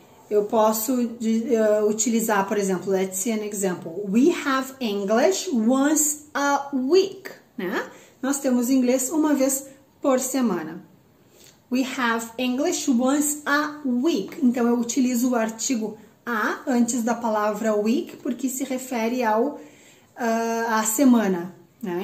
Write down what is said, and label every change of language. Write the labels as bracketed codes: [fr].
[pt] Eu posso utilizar, por exemplo, [en] let's see an example. We have English once a week, né? [pt] Nós temos inglês uma vez por semana. [en] We have English once a week. [pt] Então, eu utilizo o artigo a antes da palavra week, porque se refere à semana, né?